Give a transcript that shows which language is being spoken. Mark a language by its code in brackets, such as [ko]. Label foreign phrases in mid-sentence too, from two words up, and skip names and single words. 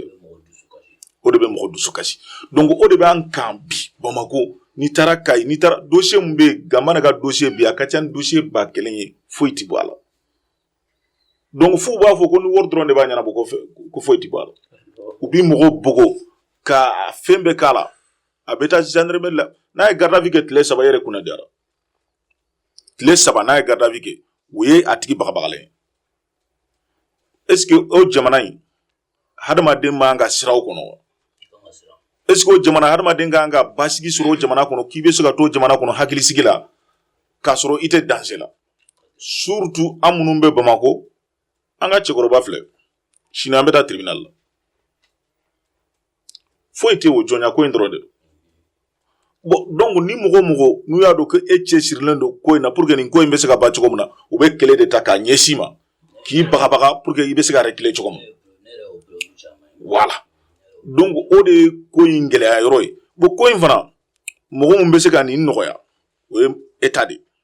[bm] o de bɛ mɔgɔ dusu kasi donc o de b'an kan bi Bamako n'i taara Kayi n'i taara dossier mun bɛ yen Gamana ka dossier bi a ka ca ni dossier 1000 ye foyi ti bɔ a la donc f'u b'a fɔ ko ni wari dɔrɔn de b'a ɲɛnabɔ ko foyi ti bɔ a la u bi mɔgɔ bogo ka fɛn bɛɛ k'a la a bɛ taa gendarmerie la n'a ye [fr] garde à vue [bm] kɛ tile 3 yɛrɛ kunna diyara tile 3 n'a ye [fr] garde à vue [bm] kɛ o ye a tigi bagabagalen [fr] est ce que [bm] o jamana in hadamaden man ka siraw kɔnɔ wa [fr] est ce que [bm] o jamana hadamaden kan ka basigi sɔrɔ o jamana kɔnɔ k'i bɛ se ka to jamana kɔnɔ hakilisigi la k'a sɔrɔ i tɛ danger la surtout an minnu bɛ Bamako an ka cɛkɔrɔba filɛ sini an bɛ taa tribunal la foyi tɛ o jɔnya ko in dɔrɔn de bon donc ni mɔgɔ mɔgɔ n'u y'a dɔn ko e cɛsirilen don ko in na [fr] pour que [bm] nin ko in bɛ se ka ban cogo min na u bɛ kɛlɛ de ta k'a ɲɛsin ma k'i bagabaga [fr] pour que [bm] i bɛ se ka reculer cogo min voilà donc o de ye ko in gɛlɛya yɔrɔ ye bon ko in fana mɔgɔ mun bɛ se ka nin nɔgɔya o ye [fr] état de